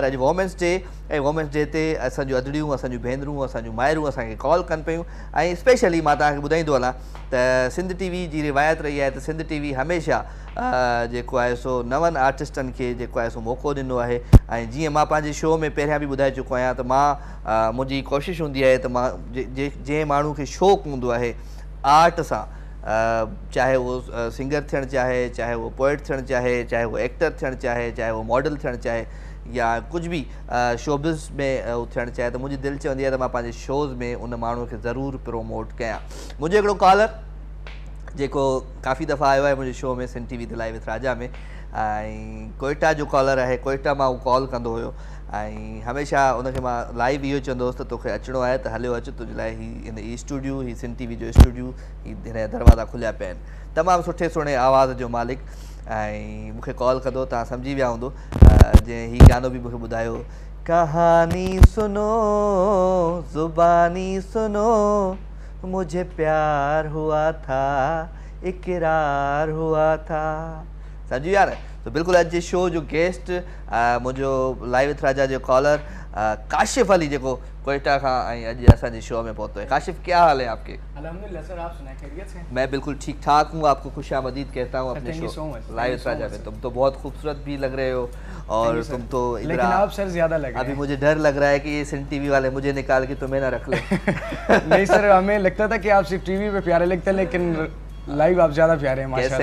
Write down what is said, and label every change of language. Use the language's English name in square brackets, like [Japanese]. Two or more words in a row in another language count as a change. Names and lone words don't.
[Sindhi] अॼु [English] Women's Day [Sindhi] ऐं [English] Women's Day [Sindhi] ते असांजूं अदड़ियूं, असांजूं भेनरूं, असांजूं माइरूं असांखे कॉल कनि पियूं ऐं स्पेशली मां तव्हांखे ॿुधाईंदो हलां त सिंध टीवी जी रिवायत रही आहे त सिंध टीवी हमेशह जेको आहे सो नवनि आर्टिस्टनि खे जेको आहे सो मौक़ो ॾिनो आहे। ऐं जीअं मां पंहिंजे शो में पहिरियां बि ॿुधाए चुको आहियां त मां मुंहिंजी कोशिशि हूंदी आहे त मां जंहिं माण्हू खे शौक़ु हूंदो आहे आर्ट सां, चाहे वो सिंगर थियणु चाहे, चाहे वो पोइट थियणु चाहे, चाहे वो एक्टर थियणु चाहे, चाहे वो मॉडल थियणु चाहे या कुझु बि शोबिज़ में उहो थियणु चाहे, त मुंहिंजी दिलि चवंदी आहे त मां पंहिंजे शोज़ में उन माण्हू खे ज़रूरु प्रमोट कयां। मुंहिंजो हिकिड़ो कॉलर जेको काफ़ी दफ़ा आयो आहे मुंहिंजे शो में सिंध टीवी ते लाइव विथ राजा में, ऐं कोयटा जो कॉलर आहे। कोयटा मां उहो कॉल कंदो हुयो ऐं हमेशह उनखे मां लाइव इहो चवंदो हुउसि त तोखे अचिणो आहे त हलियो अचु, तुंहिंजे लाइ हीउ इन ई स्टूडियो, हीउ सिंध टीवी जो स्टूडियो, हीउ हिन जा दरवाज़ा खुलिया पिया आहिनि। तमामु सुठे सुहिणे आवाज़ जो मालिक, ऐं मूंखे कॉल कंदो, तव्हां सम्झी विया हूंदो जंहिं हीउ गानो बि मूंखे ॿुधायो, [Urdu] کہانی سنو زبانی سنو مجھے پیار ہوا تھا اقرار ہوا تھا. [Sindhi] सम्झी विया न? तो बिल्कुलु अॼु जे शो जो गेस्ट मुंहिंजो लाइव विथ राजा जो कॉलर काशिफ अली जेको कोयटा खां ऐं अॼु असांजे शो में पहुतो है। [Urdu] کاشف، کیا حال ہے آپ کے? الحمدللہ سر، آپ سنائے خیریت سے? میں بالکل ٹھیک ٹھاک ہوں، آپ کو خوش آمدید کہتا ہوں اپنے شو لائیو وِد راجا میں. تم تو بہت خوبصورت بھی لگ رہے ہو اور تم تو لیکن آپ سر زیادہ لگ رہے ہیں. ابھی مجھے ڈر لگ رہا ہے کہ یہ سندھ ٹی وی والے مجھے نکال کے تمہیں نہ رکھ لے. نہیں سر، ہمیں لگتا تھا کہ آپ صرف ٹی وی پہ پیارے لگتے ہیں، لیکن لائیو آپ زیادہ پیارے ہیں ماشاءاللہ.